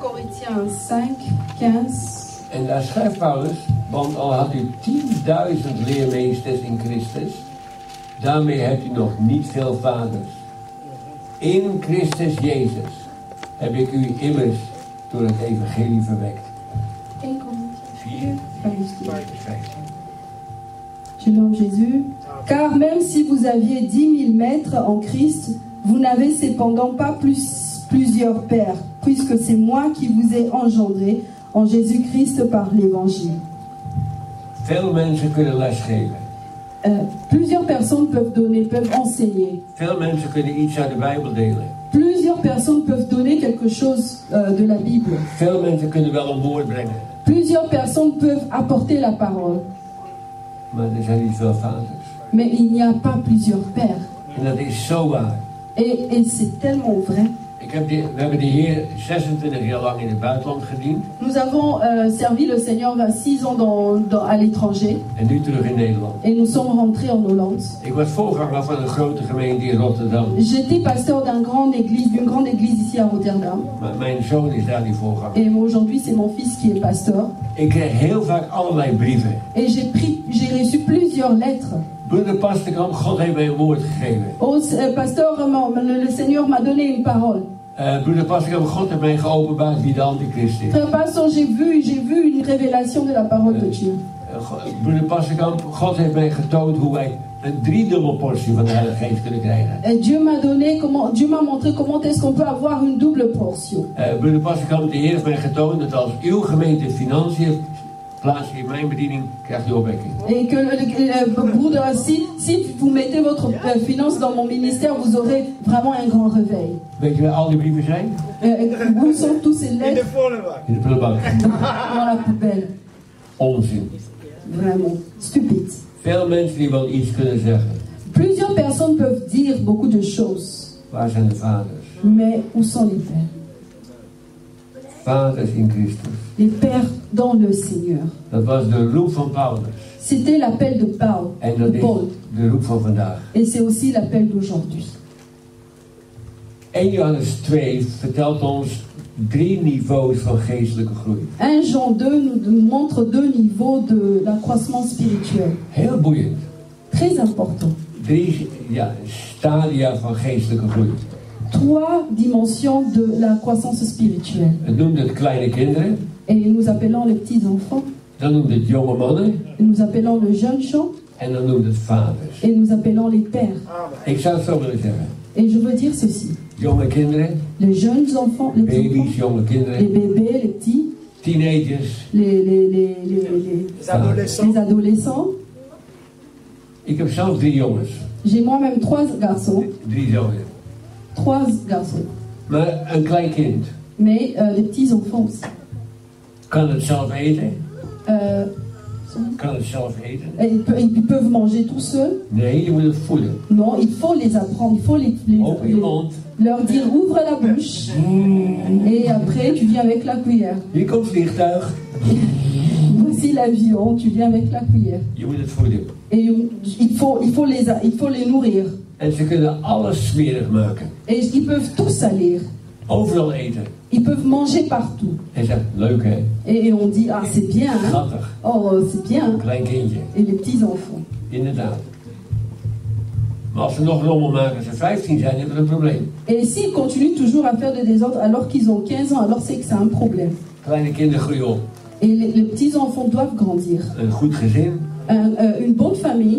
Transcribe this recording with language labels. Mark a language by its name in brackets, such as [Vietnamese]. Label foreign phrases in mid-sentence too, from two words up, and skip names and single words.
[French] 1 Corinthiens 5, 15. [Dutch] En daar schrijft Paulus, want al had u 10.000 leermeesters in Christus, daarmee hebt u nog niet veel vaders. In Christus Jezus heb ik u immers door het evangelie verwekt. [French] 1 Corinthiens 4, 15. Je nomme Jésus. Car même si vous aviez 10 000 maîtres en Christ, vous n'avez cependant pas plusieurs pères, puisque c'est moi qui vous ai engendré en Jésus-Christ par l'évangile. [Dutch] Veel mensen kunnen lesgeven. [French] Plusieurs personnes peuvent enseigner. [Dutch] Veel mensen kunnen iets uit de Bijbel delen. [French] Plusieurs personnes peuvent donner quelque chose de la Bible. [Dutch] Veel mensen kunnen wel een woord brengen. [French] Plusieurs personnes peuvent apporter la parole. [Dutch] Maar er zijn niet veel vaders. [French] Mais il n'y a pas plusieurs pères. [Dutch] En dat is zo waar. [French] Et c'est tellement vrai. [Dutch] We hebben de Heer 26 jaar lang in het buitenland gediend. [French] Nous avons servi le Seigneur 6 ans à l'étranger. [Dutch] En nu terug in Nederland. [French] Et nous sommes rentrés en Hollande. [Dutch] Ik was voorganger van een grote gemeente in Rotterdam. [French] J'étais pasteur d'une grande église ici à Rotterdam. [Dutch] Maar mijn zoon is daar die voorganger. [French] Et aujourd'hui c'est mon fils qui est pasteur. [Dutch] Ik kreeg heel vaak allerlei brieven. [French] Et j'ai reçu plusieurs lettres. [Dutch] Broeder Pasterkamp, God heeft mij een woord gegeven. [French] Oh, pasteur, le Seigneur m'a donné une parole. [Dutch] Broeder Pasterkamp, God heeft mij geopenbaard wie de antichrist is. [French] Frère pasteur, j'ai vu une révélation de la parole de Dieu. [Dutch] Broeder Pasterkamp, God heeft mij getoond hoe wij een driedubbel portie van de Heilige Geest kunnen krijgen. [French] Dieu m'a montré comment est-ce qu'on peut avoir une double portion. [Dutch] Broeder Pasterkamp, de Heer heeft mij getoond dat als uw gemeente financiën plaats in mijn bediening, krijgt u opwekking. [French] Et que broeder, si vous mettez votre finance dans mon ministère, vous aurez vraiment un grand réveil. [Dutch] Weet je waar al die brieven zijn? [French] Où sont tous ces lettres? [Dutch] In de prullenbak. [French] Dans la poubelle. [Dutch] Onzin. [French] Vraiment stupide. [Dutch] Veel mensen die wel iets kunnen zeggen. [French] Plusieurs personnes peuvent dire beaucoup de choses. [Dutch] Waar zijn de vaders? [French] Mais où sont les pères? [Dutch] Vaders in Christus. [French] Les pères dans le Seigneur. [Dutch] Dat was de roep van Paulus. [French] C'était l'appel de Paul. [Dutch] En dat is de roep van vandaag. [French] Et c'est aussi l'appel d'aujourd'hui. [Dutch] 1 Johannes 2 vertelt ons 3 niveaus van geestelijke groei. [French] 1 Jean 2 nous montre 2 niveaux de l'accroissement spirituel. [Dutch] Heel boeiend. [French] Très important. [Dutch] 3 stadia van geestelijke groei. [French] 3 dimensions de la croissance spirituelle. [Dutch] Het noemt het kleine kinderen. [French] Et nous appelons les petits enfants. [Dutch] Dan noemt het jonge mannen. [French] Et nous appelons le jeune gens. [Dutch] En dan noemt het vaders. [French] Et nous appelons les pères. [Dutch] Ik zou het zo willen zeggen. [French] Et je veux dire ceci. [Dutch] Jonge kinderen. [French] Les jeunes enfants, les [Dutch] baby's, [French] enfants, [Dutch] jonge kinderen. [French] les bébés, les petits. [Dutch] Teenagers. [French] Les adolescents. [Dutch] Ik heb zelf 3 jongens. [French] J'ai moi-même 3 garçons. [Dutch] 3 zonen. [French] 3 garçons. [Dutch] Maar een klein kind. [French] Mais les petits enfants aussi. [Dutch] Kan het zelf eten? Kan het zelf eten? [French] Ils peuvent manger tout seuls. [Dutch] Nee, je moet het voeden. [French] Non, il faut les apprendre. Il faut [Dutch] Open je mond. [French] leur dire ouvre la bouche. Et après tu viens avec la cuillère. [Dutch] Hier komt vliegtuig. [French] Voici l'avion, tu viens avec la cuillère. [Dutch] Je moet het voeden. [French] Et il faut les nourrir. [Dutch] En ze kunnen alles smerig maken. [French] Et ils peuvent tout salir. [Dutch] Overal eten. [French] Ils peuvent manger partout. [Dutch] En zegt, leuk hè? [French] Et on dit, ah c'est bien. Hein? [Dutch] Schattig. [French] Oh, c'est bien. [Dutch] Klein kindje. [French] Et les petits enfants. [Dutch] Inderdaad. Maar als ze nog rommel maken als ze 15 zijn, hebben we een probleem. [French] Et s'ils continuent toujours à faire des désordres alors qu'ils ont 15 ans, alors c'est que c'est un problème. [Dutch] Kleine kinderen groeien op. [French] Et les petits enfants doivent grandir. [Dutch] Een goed gezin. [French] Une bonne famille.